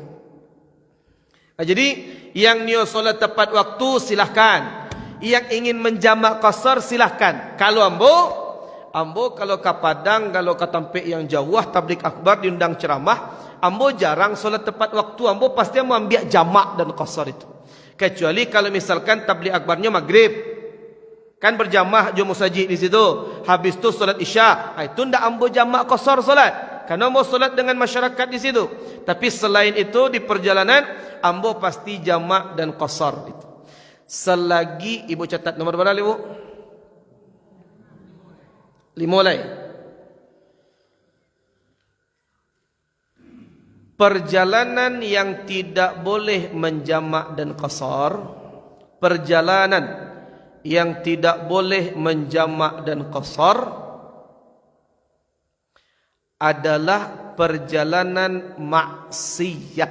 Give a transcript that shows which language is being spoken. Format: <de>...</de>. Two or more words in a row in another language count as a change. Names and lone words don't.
<id>Nah, jadi yang niat solat tepat waktu silahkan. Yang ingin menjamak qasar silahkan. Kalau ambo kalau ke Padang, kalau ke tempat yang jauh, tabligh akbar diundang ceramah, ambo jarang solat tepat waktu. Ambo pasti mau ambil jamak dan qasar itu. Kecuali kalau misalkan tabligh akbarnya maghrib, kan berjamaah jo musajid di situ.</id> <min>Habis tu solat isya, itu ndak ambo jamak qasar solat.</min> <id>Karena ambo solat dengan masyarakat di situ. Tapi selain itu di perjalanan ambo pasti jamak dan qasar itu. Selagi ibu catat nomor berapa ibu? 5 lagi. Perjalanan yang tidak boleh menjamak dan qasar, perjalanan yang tidak boleh menjamak dan qasar adalah perjalanan maksiat.</id>